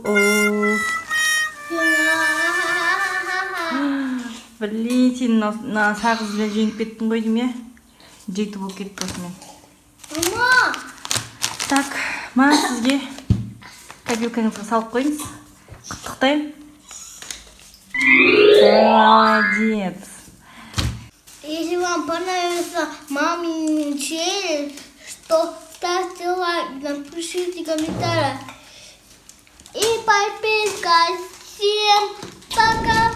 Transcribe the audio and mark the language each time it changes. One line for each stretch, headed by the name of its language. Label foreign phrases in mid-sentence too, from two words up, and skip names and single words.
Kazakh: Блин, сен сағызды жеңіп кеттің ғой дейм, я? Жекті болып кетті осымен. Мама! Так, ма сізге копилкаңызға салып қойыңыз. Құттықтаймын.
Russian: Молодец. Если вам понравился мамин челлендж, то ставьте лайк, напишите комментарий и подписка. Всем пока!